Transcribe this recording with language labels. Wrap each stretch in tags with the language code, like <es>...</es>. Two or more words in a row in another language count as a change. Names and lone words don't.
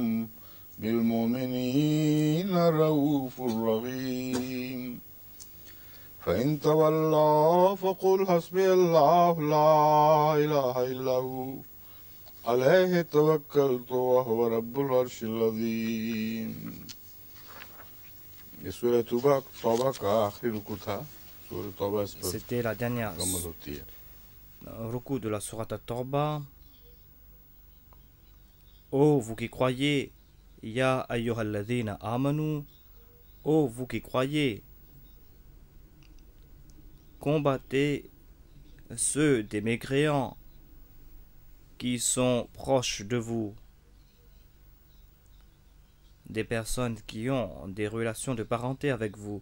<ar>بالمؤمنين رؤوف رحيم فإن تولوا فقل حسبي الله لا إله إلا هو عليه توكلت وهو رب العرش العظيم</ar> <ur>یہ سورہ توبہ کا آخری رکوع تھا. سورہ توبہ اس پر</ur> <fr>C'était la dernière</fr> <ur>مکمل ہوتی ہے.</ur> <fr>ruku de la Sourate At-Tawbah. Ô vous qui croyez,</fr> <ar>يا أيها الذين آمنوا,</ar> <fr>ô vous qui croyez, combattez ceux des mécréants qui sont proches de vous, des personnes qui ont des relations de parenté avec vous.</fr>